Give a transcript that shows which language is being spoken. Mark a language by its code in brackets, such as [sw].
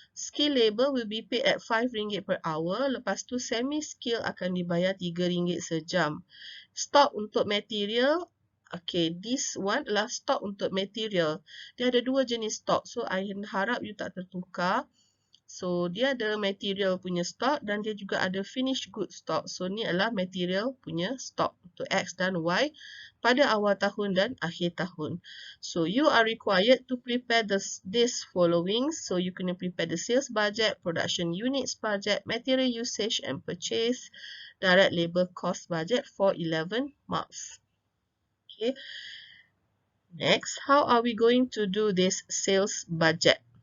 [en] Skill labor will be paid at RM5 per hour. [ms] Lepas tu semi skill akan dibayar RM3 sejam. Stock untuk material, okay, this one adalah stock untuk material. Dia ada 2 jenis stock. So, I harap you tak tertukar. So, dia ada material punya stock dan dia juga ada finished good stock. So, ni adalah material punya stock untuk X dan Y pada awal tahun dan akhir tahun. [en] So, you are required to prepare this following. So, you kena prepare the sales budget, production units budget, material usage and purchase, direct labor cost budget for 11 marks. Okay. Next, how are we going to do this sales budget?